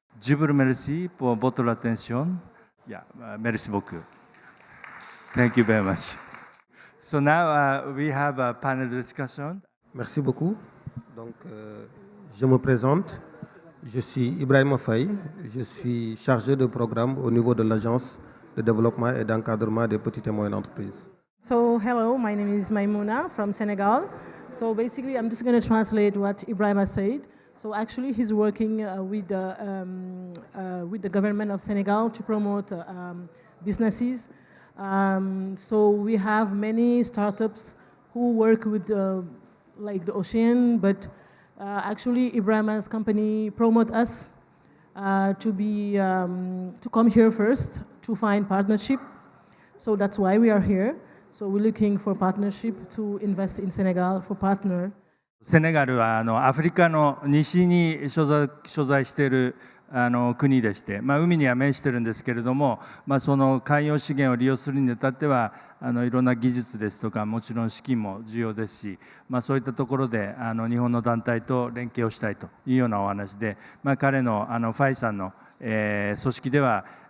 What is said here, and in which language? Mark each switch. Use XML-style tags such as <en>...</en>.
<fr>Je vous remercie pour votre attention.</fr> <en>Yeah,</en> <fr>merci beaucoup.</fr> <en>Thank you very much. So now we have a panel discussion.</en> <fr>Merci beaucoup. Donc, je me présente. Je suis Ibrahim Faye. Je suis chargé de programme au niveau de l'Agence de développement et d'encadrement des petites et moyennes entreprises.</fr> <en>So, hello, my name is Maimouna from Senegal. So basically, I'm just going to translate what Ibrahim said. So actually, he's working with the government of Senegal to promote businesses. So we have many startups who work with like the ocean, but actually Ibrahim's company promote us to come here first to find partnership. So that's why we are here. So we're looking for partnership to invest in Senegal for partner.</en> <ja>セネガルはアフリカの西に所在している国でして、海には面してるんですけれども、その海洋資源を利用するにあたってはいろんな技術ですとか、もちろん資金も重要ですし、そういったところで日本の団体と連携をしたいというようなお話で、彼のファイさんの組織では</ja>